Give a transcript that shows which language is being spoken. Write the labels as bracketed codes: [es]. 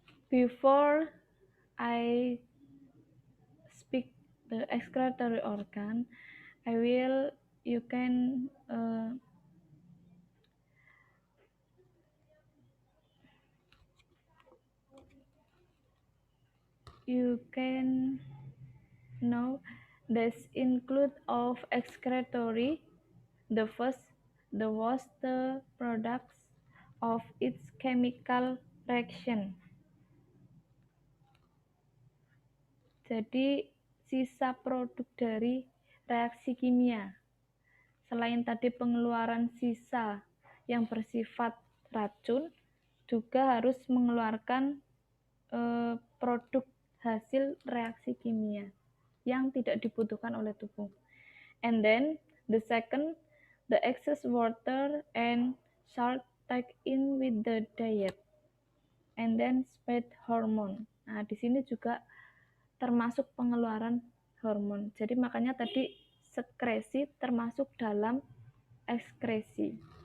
[en] Before I speak the excretory organ, I will, you can know this include of excretory, the first, the waste products of its chemical reaction. [id] Jadi sisa produk dari reaksi kimia. Selain tadi pengeluaran sisa yang bersifat racun, juga harus mengeluarkan produk hasil reaksi kimia yang tidak dibutuhkan oleh tubuh. [en] And then the second, the excess water and salt take in with the diet, and then sweat hormone. [id] Nah, di sini juga termasuk pengeluaran hormon. Jadi makanya tadi sekresi termasuk dalam ekskresi.